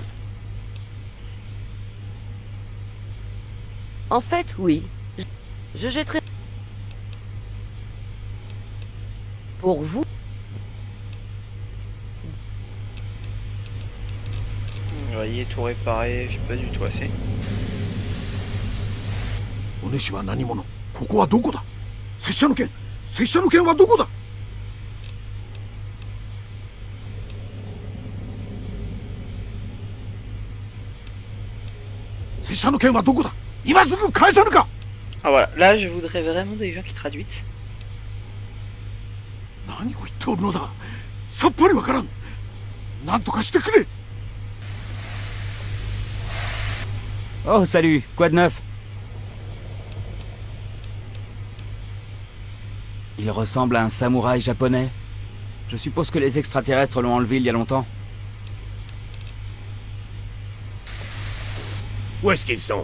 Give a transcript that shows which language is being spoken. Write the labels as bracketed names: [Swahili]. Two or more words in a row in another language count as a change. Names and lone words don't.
[French] En fait, oui. Je jetterai... Pour vous. Vous voyez, tout réparé, j'ai pas du tout assez. [Japanese] お主は何者？ここはどこだ？拙者の剣はどこだ？拙者の剣はどこだ？今すぐ返さぬか？ [French] Ah voilà, là je voudrais vraiment des gens qui traduisent. [Japanese] 何を言っておるのだ？さっぱりわからん。なんとかしてくれ。 [French] Oh, salut, quoi de neuf? Il ressemble à un samouraï japonais. Je suppose que les extraterrestres l'ont enlevé il y a longtemps. Où est-ce qu'ils sont?